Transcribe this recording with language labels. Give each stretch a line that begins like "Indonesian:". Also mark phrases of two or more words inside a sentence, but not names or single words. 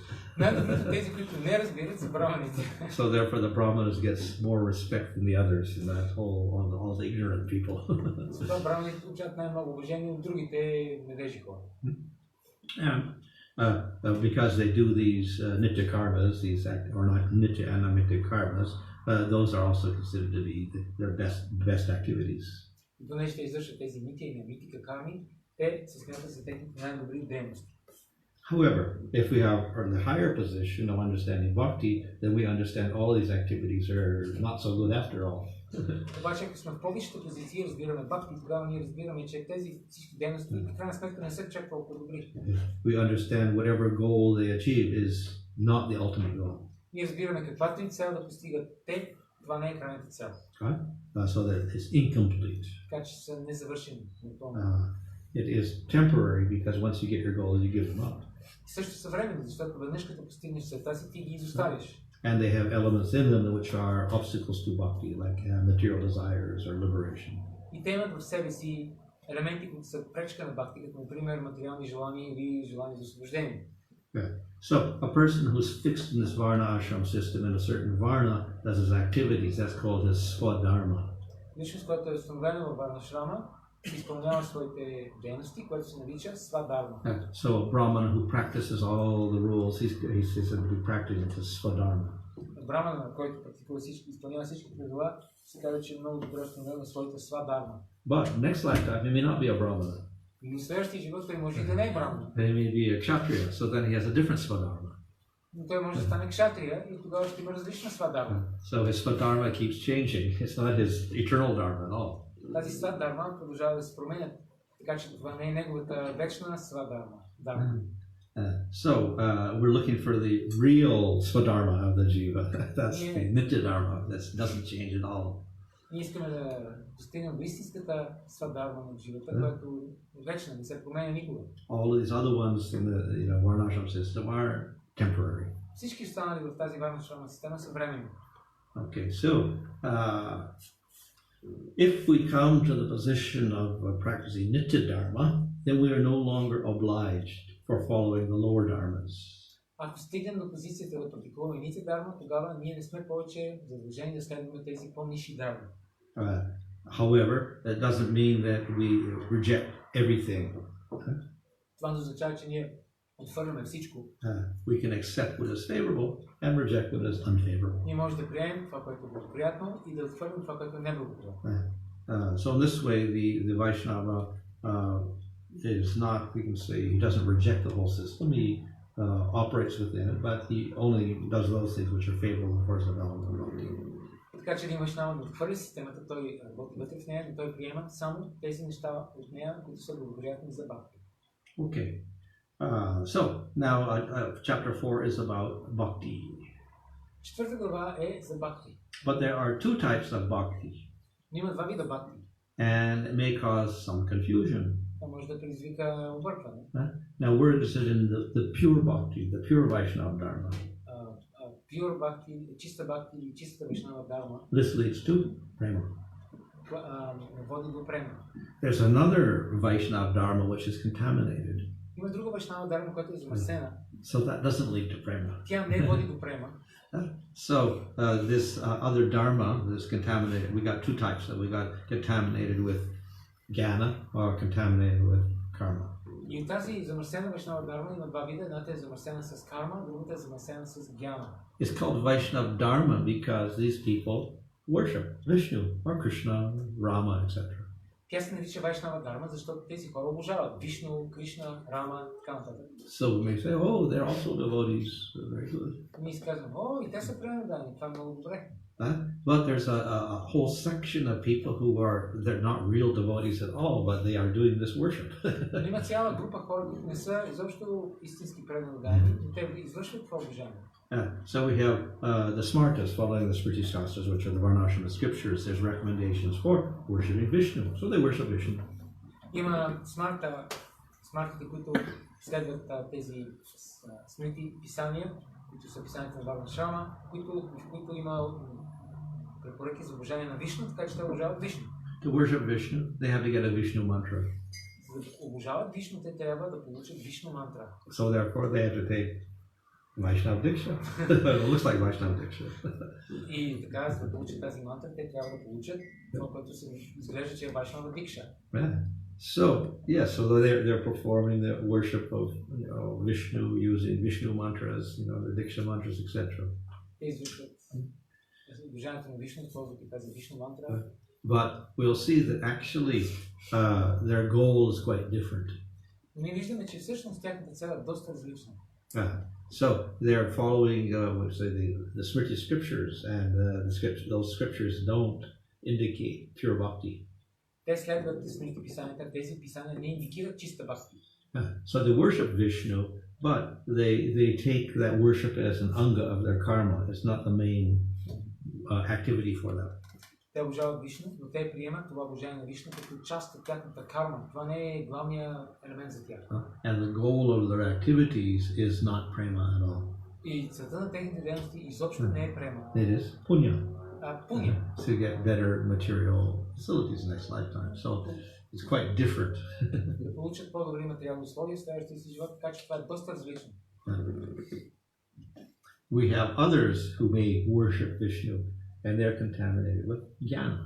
Bulgarian: Най-добрите тези, които не разбират, са браманите.
English: So therefore the Brahmanas gets more respect than the others, and that all the ignorant people.
Bulgarian: Затова браманите получават най-много уважение от другите невежи хора.
English: Because they do these nitya karmas, or not nitya and namitta karmas, those are also considered to be their best activities.
Bulgarian: Понеже те извършват тези нития и намитика карми, те се смятат за техните най-добри дейности.
English: However, if we have the higher position of understanding bhakti, then we understand all these activities are not so good after all.
Bulgarian: Обаче, ако сме в по-висшата позиция и разбираме бхакти, тогава ние разбираме, че тези всички дейности в крайна сметка не са чак толкова добри.
English: We understand whatever goal they achieve is not the ultimate goal.
Bulgarian: Ние разбираме каквато и цел да постигат те, това не е крайната цел.
English: So that it's incomplete.
Bulgarian: Така че са незавършени.
English: It is temporary because once you get your goal, you give them up.
Bulgarian: Също са временни, защото веднъж като постигнеш целта си, ти ги изоставиш.
English: And they have elements in them which are obstacles to bhakti, like material desires or liberation.
Bulgarian: И те имат в себе си елементи, които са пречка на бхакти, като например материални желания или желания за освобождение.
English: So a person who's fixed in this varna ashram system in a certain varna does his activities. That's called his swadharma.
Bulgarian: Личност, която е установена във варна шрама, изпълнява своите дейности, което се нарича свадарма.
English: So a brahmana who practices all the rules, he's said to be practicing his swadharma.
Bulgarian: Брамана, който практикува всички, изпълнява всички правила, се казва, че е много добре установен на своята свадарма.
English: But next lifetime he may not be a brahmana.
Bulgarian: Но следващия живот той може да не е брамана.
English: He may be a kshatriya, so then he has a different swadharma.
Bulgarian: Но той може да стане кшатрия и тогава ще има различна свадарма.
English: So his swadharma keeps changing. It's not his eternal dharma at all.
Bulgarian: Тази свадарма продължава да се променя, така че това не е неговата вечна свадарма.
English: So we're looking for the real swadharma of the jiva. That's the nitya dharma. That doesn't change at all.
Bulgarian: Ние искаме да постигнем истинската свадарма на живота, която е вечна, не се променя никога.
English: All of these other ones in the varnashram system are temporary.
Bulgarian: Всички останали в тази варнашрама система са временни.
English: Okay, so if we come to the position of practicing nitya dharma, then we are no longer obliged for following the lower dharmas.
Bulgarian: Ако стигнем до позицията да практикуваме нитя дарма, тогава ние не сме повече задължени да следваме тези по-ниши дарма.
English: However, that doesn't mean that we reject everything.
Bulgarian: Това не означава, че ние отвърляме всичко,
English: we can accept what is favorable and reject what is unfavorable.
Bulgarian: ние може да приемем това, което е благоприятно и да отхвърлим това, което е неблагоприятно.
English: So in this way, the Vaishnava is not, we can say, he doesn't reject the whole system. He operates within it, but he only does those things which are favorable for his development of bhakti.
Bulgarian: Така че един вайшнава не отхвърли системата, той работи вътре в нея, но той приема само тези неща от нея, които са благоприятни за бхакти.
English: Okay. So now chapter 4 is about bhakti.
Bulgarian: Четвърта глава е за бхакти.
English: But there are two types of bhakti.
Bulgarian: Има два вида бхакти.
English: And it may cause some confusion.
Bulgarian: Това може да предизвика объркване.
English: Now we're interested in the pure bhakti, the pure Vaishnava dharma. Pure bhakti,
Bulgarian: чиста бхакти или чиста вайшнава дharma.
English: This leads to prema.
Bulgarian: Води до према.
English: There's another Vaishnava dharma which is contaminated.
Bulgarian: Има друга вайшнава дharma, която е замърсена.
English: So that doesn't lead to prema.
Bulgarian: Тя не води до према.
English: So this other dharma is contaminated. We got two types. We got contaminated with jnana or contaminated with karma.
Bulgarian: И тази замърсена вайшнава дharma има два вида. Едната е замърсена с карма, другата е замърсена с гьяна.
English: It's called Vaishnava dharma because these people worship Vishnu or Krishna, Rama, etc.
Bulgarian: Тя се нарича вайшнава дharma, защото тези хора обожават Вишну, Кришна, Рама, така нататък.
English: So we may say, oh, they're also devotees. Very good.
Bulgarian: Ние си казваме, и те са преданни, това е много добре.
English: But there's a whole section of people who they're not real devotees at all, but they are doing this worship.
Bulgarian: Има цяла група хора, които не са изобщо истински преданни, но те извършват това обожание.
English: So we have the smartas following the Smriti Shastras, which are the Varnashrama scriptures. There's recommendations for worshiping Vishnu, so they worship Vishnu.
Bulgarian: Има смартите, които следват тези смрити писания, които са писанията на Варнашрама, в които има препоръки за обожание на Вишну, така че те обожават Вишну.
English: To worship Vishnu, they have to get a Vishnu mantra.
Bulgarian: За да обожават Вишну, те трябва да получат Вишну мантра.
English: So therefore they have to take Vaishnava Diksha. It looks like Vaishnava Diksha.
Bulgarian: И така, за да получат тази мантра, те трябва да получат това, което се изглежда, че е Vaishnava Diksha.
English: So so they're performing the worship of Vishnu using Vishnu mantras, the Diksha mantras, etc.
Bulgarian: Те извършват обожанието на Вишну, използвайки тази Вишну мантра.
English: But we'll see that actually their goal is quite different.
Bulgarian: Ние виждаме, че всъщност тяхната цел е доста различна.
English: So they're following the Smriti scriptures, and those scriptures don't indicate pure bhakti.
Bulgarian: Те следват смрити писанията, тези писания не индикират чиста бхакти.
English: So they worship Vishnu, but they take that worship as an anga of their karma. It's not the main activity for them.
Bulgarian: Те обожават Вишну, но те приемат това обожание на Вишну като част от тяхната карма. Това не е главният елемент за тях.
English: And the goal of their activities is not prema at all.
Bulgarian: И целта на техните дейности изобщо не е према.
English: It is punya. Punya. To get better material facilities in next lifetime. So it's quite different.
Bulgarian: Да получат по-добри материални условия в следващия си живот, така че това е доста различно.
English: We have others who may worship Vishnu, and they're contaminated with jnana.